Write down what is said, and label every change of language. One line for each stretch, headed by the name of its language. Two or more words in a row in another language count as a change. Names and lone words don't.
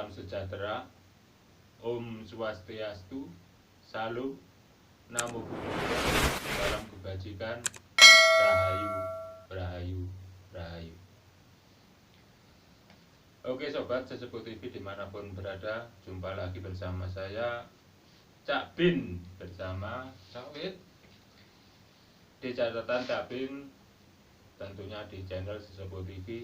Indonesian: sejahtera, Om Swastiastu, Salam, Namo Buddhaya, salam kebajikan, Rahayu, Rahayu, Rahayu. Oke sobat Sesepuh TV dimanapun berada, jumpa lagi bersama saya Cak Bin bersama Sawit di catatan Cak Bin, tentunya di channel Sesepuh TV.